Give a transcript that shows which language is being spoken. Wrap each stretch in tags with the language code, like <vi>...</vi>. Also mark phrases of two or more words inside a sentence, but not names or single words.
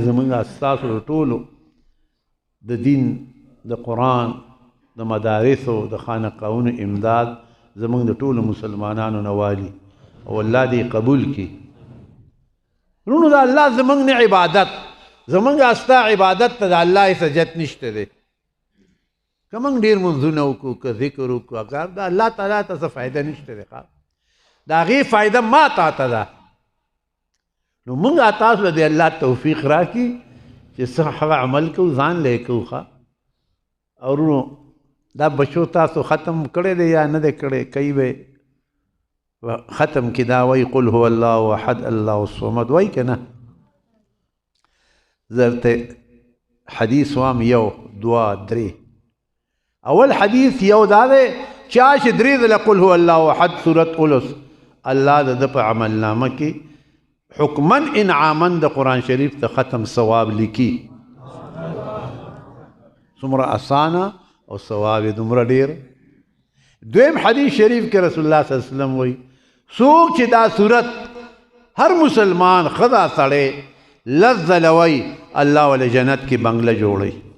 <ps>زموږ ستاسو د ټولو د دین د قرآن د مدارسو د خانقاهونو امداد زموږ د ټولو مسلمانانو نه والي او الله دې قبول کړي رونو دا الله زموږ نه عبادت زموږ ستا عبادت ته د الله سجت نشته دی که موږ ډېر منځونه وکړو که ذکر وکړو اګر د الله تعالی ته څه فایده نشته دی د هغې فایده ما تا ته ده نو مونږ تاسو له دې الله توفیق راکړي چې څه هغه عمل کوو ځان له کوو ښه او ورونو دا بچو تاسو ختم کړی دی یا نه دی کړی کوي به ختم کې دا وایي</ps> <ar>قل هو الله احد الله الصمد</ar> <ps>وایي که نه زه درته حدیث وایم یو دوه درې اول حدیث یو دا دی چا چې درې ځله</ps> <ar>قل هو الله احد</ar> <ps>صورت اولس الله د ده په عملنامه کې حکما انعاما د قرآن شریف ته ختم ثواب لیکي څومره اسانه او ثواب یې دومره ډېر دویم حدیث شریف کې رسول الله</ps> <ar>صلی الله علیه وسلم</ar> <ps>وایي څوک چې دا صورت هر مسلمان ښځه سړی لس ځله وایي الله ولې جنت کې بنګله جوړوي</ps>